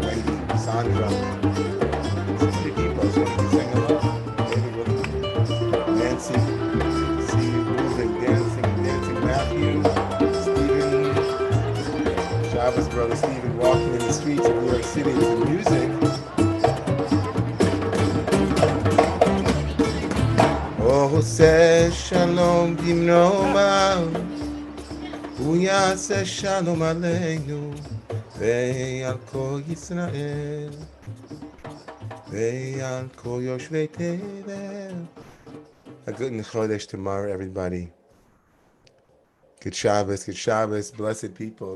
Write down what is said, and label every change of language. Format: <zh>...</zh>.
<en>Wendy, Sandra. Vicky, Buzz, want to sing hello? Nancy. See you moving, dancing, Matthew. Stephen. Shabbos brother Stephen walking in the streets of New York City with the music.</en> <he>עושה שלום במרומיו, הוא יעשה שלום עלינו ועל כל ישראל ועל כל יושבי תבל.</he> <en>A good Chodesh tomorrow, everybody. Good Shabbos, blessed people.</en>